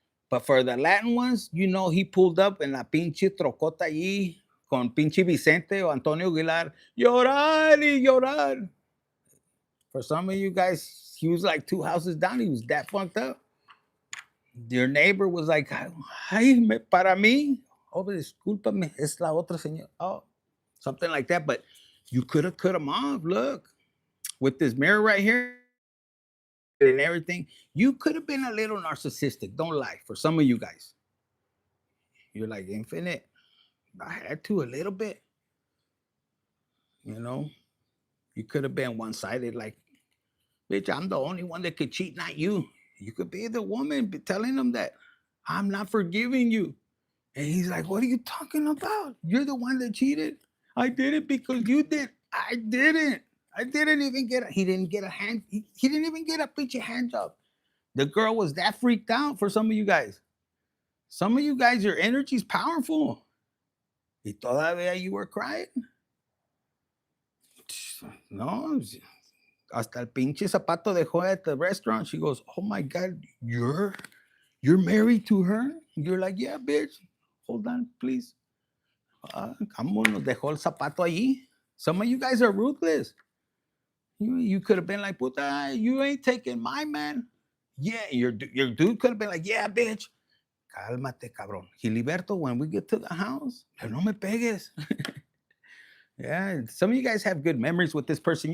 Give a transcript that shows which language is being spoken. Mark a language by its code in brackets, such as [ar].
[en] But for the Latin ones, he pulled up [es] en la pinche trocota allí con pinche Vicente o Antonio Aguilar. Llorar y llorar. [en] For some of you guys, he was like 2 houses down. He was that fucked up. Your neighbor was like, [es] ay, para mí. Oh, discúlpame, es la otra señora. [en] Oh, something like that. But you could have cut him off. Look, with this mirror right here and everything, you could have been a little narcissistic. Don't lie. For some of you guys, you're like, Infinite. I had to a little bit. You could have been one sided, like, bitch, I'm the only one that could cheat, not you. You could be the woman telling him that I'm not forgiving you. And he's like, what are you talking about? You're the one that cheated. I did it because you did. I didn't. I didn't even he didn't get a hand. He didn't even get a bitch hand job. The girl was that freaked out for some of you guys. Some of you guys, your energy's powerful. [es] Y todavía [en] you were crying. [es] No, hasta el pinche zapato dejó [en] at the restaurant. She goes, oh my God, you're married to her? You're like, yeah, bitch. Hold on, please. Come on, [es] nos dejó el zapato allí. [en] Some of you guys are ruthless. You could have been like, puta, you ain't taking my man. Yeah, your dude could have been like, yeah, bitch. [es] Cálmate, cabrón. [en] Giliberto, when we get to the house, [es] no me pegues. [en] Yeah, some of you guys have good memories with this person.